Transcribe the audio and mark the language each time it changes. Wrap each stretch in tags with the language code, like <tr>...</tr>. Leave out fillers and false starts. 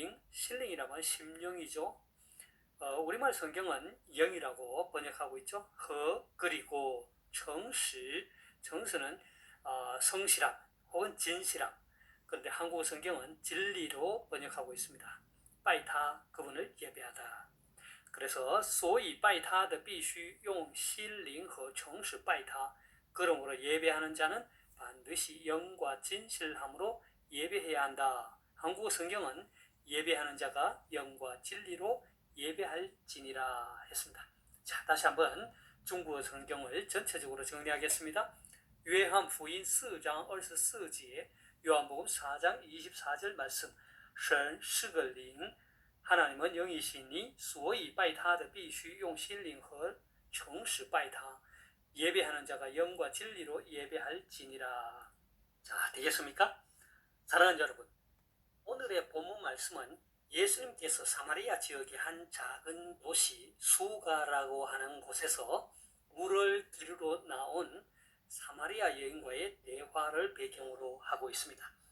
<ko>신링이라고 하면 심령이죠. 우리말 성경은 영이라고 번역하고 있죠. 허 그리고 정스는 성실함 혹은 진실함. 그런데 한국어 성경은 진리로 번역하고 있습니다.</ko> <zh>拜他</zh> <ko>그분을 예배하다. 그래서</ko> <zh>所以拜他的必须用心灵和诚实拜他.</zh> <ko>그러므로 예배하는 자는 반드시 영과 진실함으로 예배해야 한다. 한국어 성경은 예배하는 자가 영과 진리로 예배할지니라 했습니다. 자, 다시 한번 중국어 성경을 전체적으로 정리하겠습니다.</ko> <zh>约翰福音4장 24节</zh> <ko>요한복음 4장 24절 말씀.</ko> <zh>神是个灵,</zh> <ko>하나님은 영이시니</ko> <zh>所以拜他的必须用心灵和诚实拜他.</zh> <ko>예배하는 자가 영과 진리로 예배할지니라. 자, 되겠습니까? 사랑하는 여러분, 오늘의 본문 말씀은 예수님께서 사마리아 지역의 한 작은 도시 수가라고 하는 곳에서 물을 기르러 나온 사마리아 여인과의 대화를 배경으로 하고 있습니다.</ko>